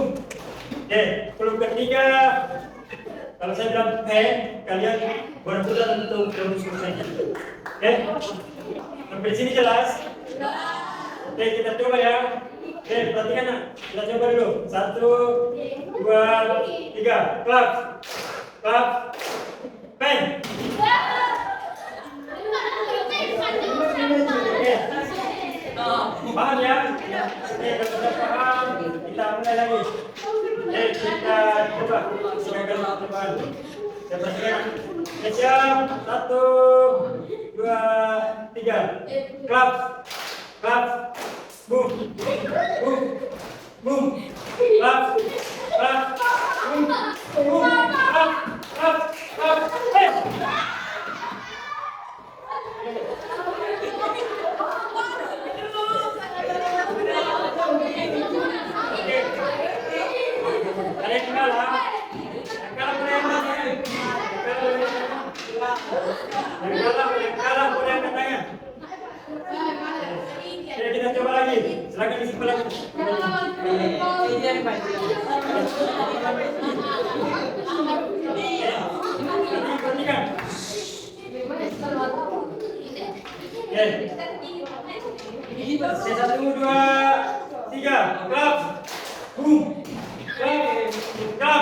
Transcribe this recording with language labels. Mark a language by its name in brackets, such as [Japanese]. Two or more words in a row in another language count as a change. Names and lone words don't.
[Indonesian] Oke, club ketiga, kalau saya bilang pen, kalian berputar untuk terus saja. Oke, sampai sini jelas? Oke, kita coba ya. Oke, perhatikan nak. Kita coba dulu. 1, 2, 3. [English] Clap, clap, pen. [Indonesian] Paham ya? Oke, kalau sudah paham, kita mulai lagi. Oke, kita coba. Silakan teman-teman. Saya perhatikan. Siap. 1, 2, 3. [English] Clap, clap, boom, boom, boom. Clap, clap, boom, boom. Clap, clap, clap. [Indonesian] Hey. Ada yang kalah? Yang kalah boleh angkat tangan. Oke, kita coba lagi. Silakan disimpan lagi. Perhatikan. Oke. 1, 2, 3. Clap. [English] Boom. Clap. Clap.